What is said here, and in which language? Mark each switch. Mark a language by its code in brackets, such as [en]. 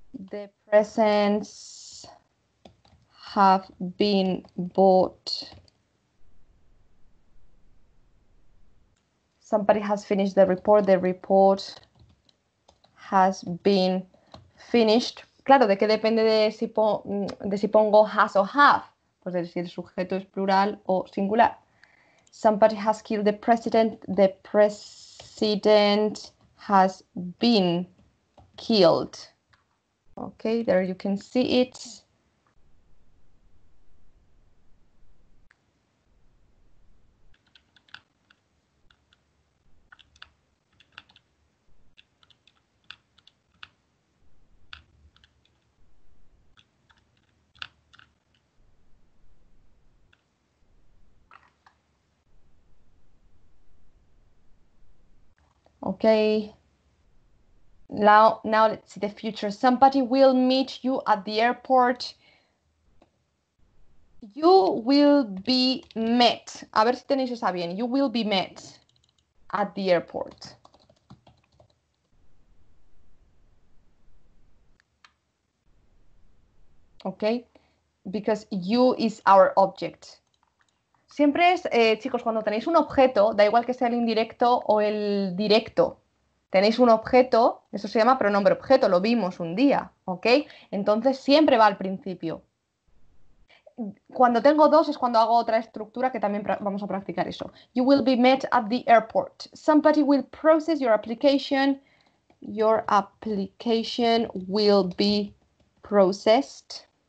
[en] The presents have been bought. Somebody has finished the report. The report has been finished. [es] Claro, ¿de qué depende de si pongo has o have? Pues de si el sujeto es plural o singular. [en] Somebody has killed the president. The president has been killed. Okay, there you can see it. Okay. Now let's see the future. Somebody will meet you at the airport. You will be met. [es] A ver si tenéis esa bien. [en] You will be met at the airport. Okay, because you is our object. [es] Siempre es, chicos, cuando tenéis un objeto, da igual que sea el indirecto o el directo. Tenéis un objeto, eso se llama pronombre objeto, lo vimos un día, ¿ok? Entonces siempre va al principio. Cuando tengo dos es cuando hago otra estructura que también vamos a practicar eso. [en] You will be met at the airport. Somebody will process your application. Your application will be processed.